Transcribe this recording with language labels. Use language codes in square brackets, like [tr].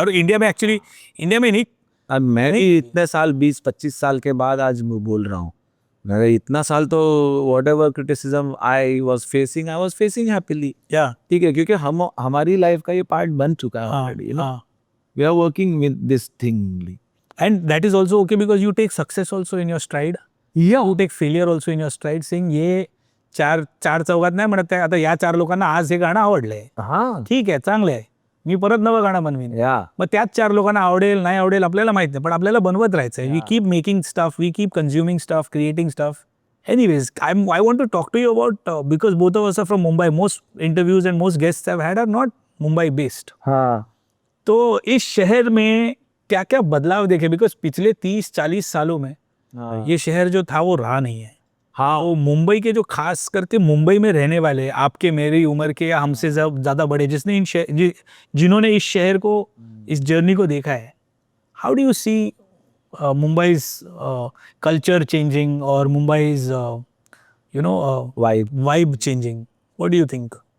[hi] और इंडिया में actually, India में नहीं, अब मैं भी इतने साल 20-25 साल के बाद आज बोल रहा हूँ. मेरे इतना साल तो [en] whatever criticism I was facing happily. या [hi] ठीक है, क्योंकि हमारी लाइफ का ये पार्ट बन चुका है already. [en] We are working with this thing. And that is also okay because you take success also in your stride. Yeah. You take failure also in your stride, saying [mr] ये चार चौघात नाही म्हणत आहे. आता या 4 लोकांना आज हे गाणं आवडलंय, [hi] हाँ [mr] ठीक आहे, चांगलं आहे, मी परत नवं गाणं बनवीन. या मग त्याच 4 लोकांना आवडेल नाही आवडेल आपल्याला माहित नाही, पण आपल्याला बनवत राहायचंय. [en] We keep making stuff, we keep consuming stuff, creating stuff. Anyways, I want to talk to you about because both of us are from Mumbai. Most interviews and most guests I've had are not Mumbai based. [hi] हाँ. तो इस शहर में क्या क्या बदलाव देखे? Because पिछले 30-40 सालों में ये शहर जो था वो रहा नहीं है. हाँ, वो मुंबई के जो खास करके मुंबई में रहने वाले, आपके मेरी उम्र के या हमसे ज़्यादा बड़े, जिसने जिन्होंने इस शहर को, इस जर्नी को देखा है, [en] How do you see Mumbai's culture changing और Mumbai's vibe changing? What do you think?